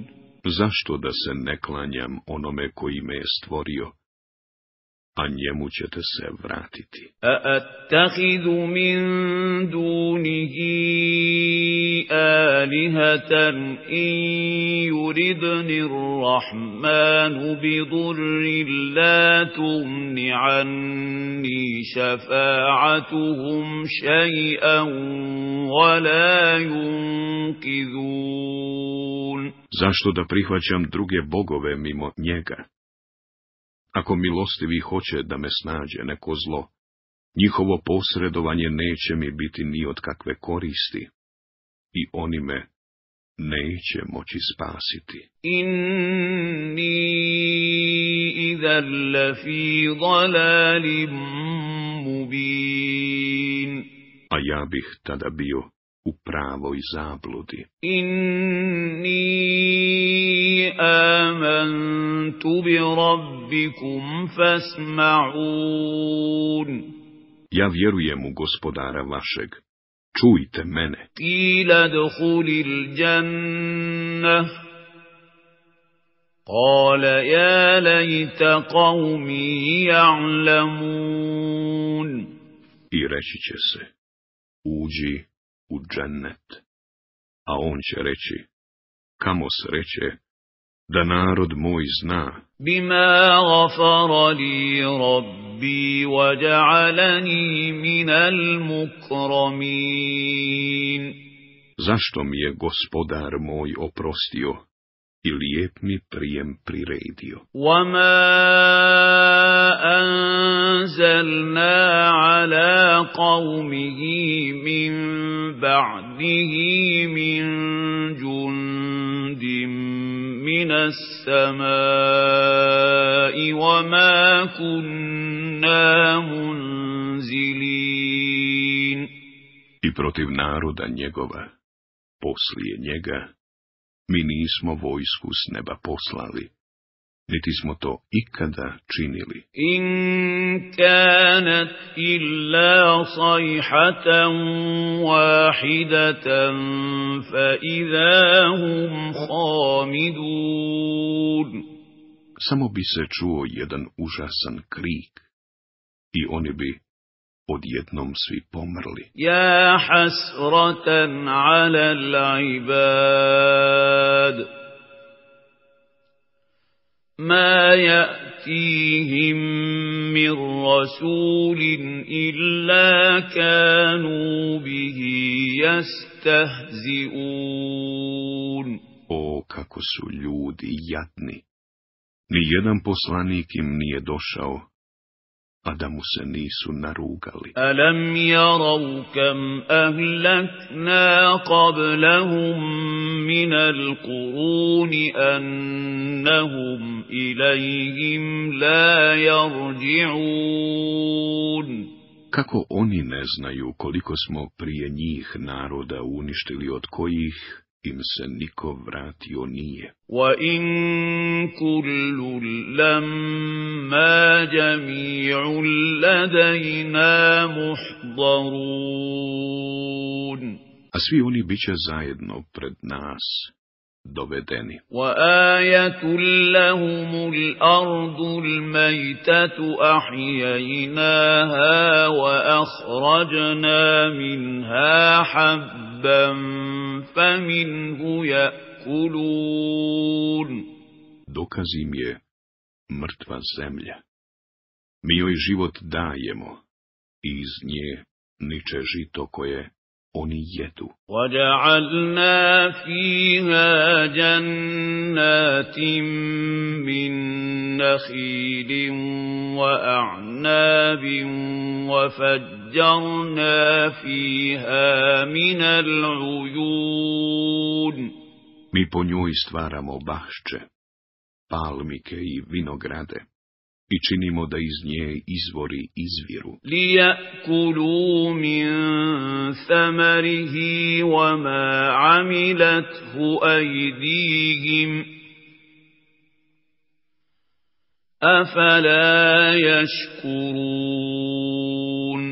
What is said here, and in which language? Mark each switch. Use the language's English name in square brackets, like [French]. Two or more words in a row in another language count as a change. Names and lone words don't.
[Bosnian] Zašto da se ne klanjam onome koji me je stvorio, a njemu ćete se vratiti? [Arabic] أأتخذ من دونه آلهة إن يردني الرحمن بضر لا تغن عني شفاعتهم شيئا ولا ينقذون. [Bosnian] Zašto da prihvaćam druge bogove mimo njega? Ako milostivi hoće da me snađe neko zlo, njihovo posredovanje neće mi biti ni od kakve koristi i oni me neće moći spasiti. [Arabic] إني إذا لفي ضلال مبين. [Bosnian] A ja bih tada bio u pravoj zabludi. [Arabic] إني آمنت بربكم فاسمعون. [Bosnian] Ja vjerujem u Gospodara vašeg, čujte mene. [Arabic] قيل ادخل الجنة قال يا ليت قومي يعلمون. [Bosnian] I reći će se, uđi u džennet. A on će reći, kamo sreće, da narod moj zna. [Arabic] بما غفر لي ربي وجعلني من المكرمين. [Bosnian] Zašto mi je Gospodar moj oprostio i lijep mi prijem priredio. [Arabic] وَمَا أَنزَلْنَا عَلَى قَوْمِهِ مِن بَعْدِهِ مِن جُندٍ مِّنَ السَّمَاءِ وَمَا كُنَّا مُنزِلِينَ. [Bosnian] I protiv naroda njegova, poslije njega, mi nismo vojsku s neba poslali, niti smo to ikada činili. [Arabic] إِن كَانَتْ إِلَّا صَيْحَةً وَاحِدَةً فَإِذَا هُمْ خَامِدُونَ. [Bosnian] Samo bi se čuo jedan užasan krik, i oni bi odjednom svi pomrli. [Arabic] يَا حَسْرَةً عَلَى الْعِبَادِ مَا يَأْتِيهِم مِّن رَّسُولٍ إِلَّا كَانُوا بِهِ يَسْتَهْزِئُونَ. [Bosnian] O, kako su ljudi jadni! Nijedan poslanik im nije došao, a da mu se nisu narugali. [Arabic] أَلَمْ يَرَوْا كَمْ أَهْلَكْنَا قَبْلَهُم مِّنَ الْقُرُونِ أَنَّهُمْ إِلَيْهِمْ لَا يَرْجِعُونَ. [Bosnian] Kako oni ne znaju koliko smo prije njih naroda uništili, od kojih im se niko vratio nije. [Arabic] وَإِن كُلٌّ لَّمَّا جَمِيعٌ لَّدَيْنَا مُحْضَرُونَ. [Bosnian] A svi oni bit će zajedno pred nas dovedeni. [Arabic] وَآيَةٌ لَّهُمُ الْأَرْضُ الْمَيْتَةُ أَحْيَيْنَاهَا وَأَخْرَجْنَا مِنْهَا حَبًّا فَمِنْهُ يَأْكُلُونَ. [Bosnian] Dokaz im je mrtva zemlja. Mi joj život dajemo i iz nje niče žito koje oni jedu. [Arabic] وَجَعَلْنَا فِيهَا جَنَّاتٍ مِّن نَّخِيلٍ وَأَعْنَابٍ وَفَجَّرْنَا فِيهَا مِنَ الْعُيُونِ. [Bosnian] Mi po njoj stvaramo bašče, palmike i vinograde i činimo da iz nje izvori izviru. [Arabic] لِيَأْكُلُوا مِن ثَمَرِهِ وَمَا عَمِلَتْهُ أَيْدِيهِمْ أَفَلَا يَشْكُرُونَ.